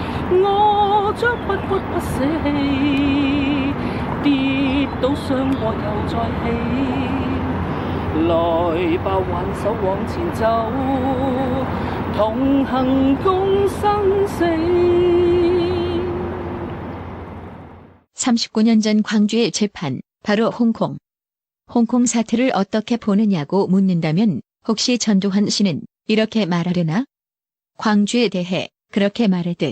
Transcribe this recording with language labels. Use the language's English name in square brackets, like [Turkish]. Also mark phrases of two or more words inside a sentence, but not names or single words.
[Cantonese] 我將不屈不捨棄，跌倒傷過又再起。來吧，挽手往前走，同行共生死。 [Korean] 39년 전 광주의 재판, 바로 홍콩. 홍콩 사태를 어떻게 보느냐고 묻는다면 혹시 전두환 씨는 이렇게 말하려나? 광주에 대해 그렇게 말하듯.